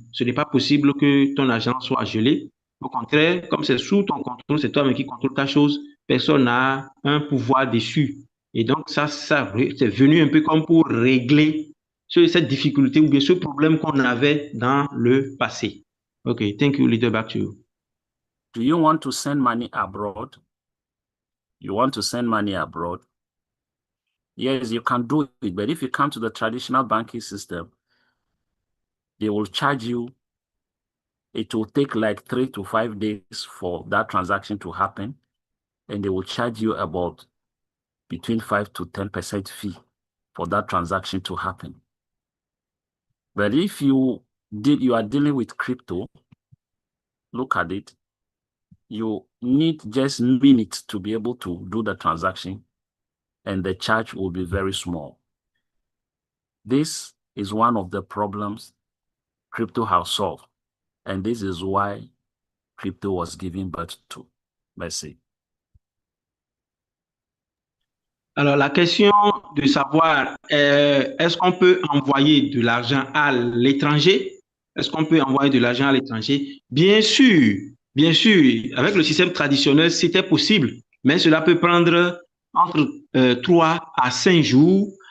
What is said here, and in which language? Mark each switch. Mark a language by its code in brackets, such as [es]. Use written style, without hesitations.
[fr] Ce n'est pas possible que ton argent soit gelé. Au contraire, comme c'est sous ton contrôle, c'est toi-même qui contrôle ta chose, personne n'a un pouvoir dessus. Et donc, ça c'est venu un peu comme pour régler cette difficulté ou bien ce problème qu'on avait dans le passé. [en] OK, thank you, leader. Back to you. Do you want to send money abroad? You want to send money abroad? Yes, you can do it. But if you come to the traditional banking system, they will charge you. It will take like 3 to 5 days for that transaction to happen. And they will charge you about between 5 to 10% fee for that transaction to happen. But if you are dealing with crypto, look at it. You need just minutes to be able to do the transaction, and the charge will be very small. This is one of the problems crypto has solved, and this is why crypto was given birth to. [fr] Merci. Alors, la question de savoir, est-ce qu'on peut envoyer de l'argent à l'étranger? Est-ce qu'on peut envoyer de l'argent à l'étranger? Bien sûr, avec le système traditionnel, c'était possible, mais cela peut prendre entre 3 à 5 jours